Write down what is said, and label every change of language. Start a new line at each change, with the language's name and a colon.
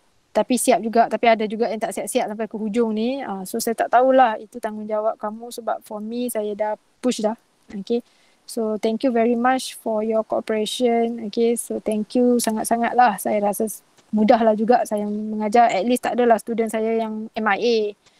Malay: Tapi siap juga, tapi ada juga yang tak siap-siap sampai ke hujung ni. So saya tak tahulah itu tanggungjawab kamu sebab
English: for me
Malay: saya dah push dah.
English: Okay, so thank you very much for your cooperation. Okay, so thank you
Malay: sangat-sangat lah. Saya rasa mudahlah juga saya mengajar. At least tak adalah student saya yang MIA.